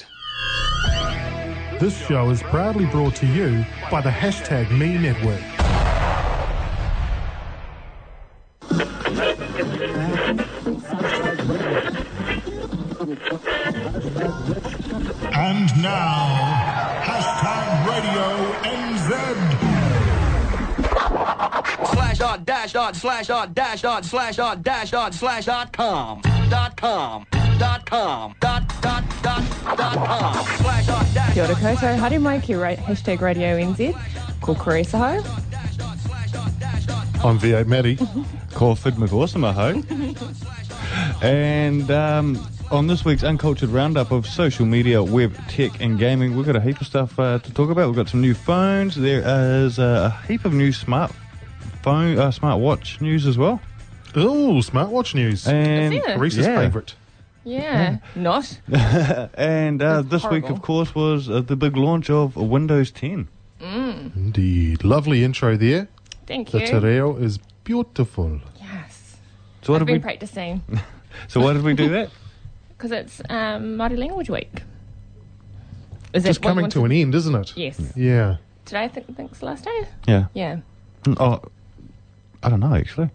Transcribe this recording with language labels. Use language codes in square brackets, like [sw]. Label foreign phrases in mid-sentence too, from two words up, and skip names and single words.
[en] This show is proudly brought to you by the #Me Network. And now, #RadioNZ. /./////////com. [mi] Kia ora koutou, haere mai ki #RadioNZ, ko Kore Saho. [en] I'm V8 Matty. [mi] Ko Fid McAwesome ho. [en] And on this week's Uncultured Roundup of social media, web, tech and gaming, we've got a heap of stuff to talk about. We've got some new phones. There is a heap of new smartwatch news as well. Oh, smartwatch news. And Teresa's favourite. Yeah, not. And this horrible. week, of course, was the big launch of Windows 10. Indeed. Lovely intro there. Thank The you. [mi] te reo [en] is beautiful. Yes. So what I've did been we? practicing So why did we do that? because it's Māori Language Week. Is Just what you coming to wanted- an end, isn't it? Yes. Yeah. Today I think's the last day. Yeah. Yeah. Oh, I don't know actually.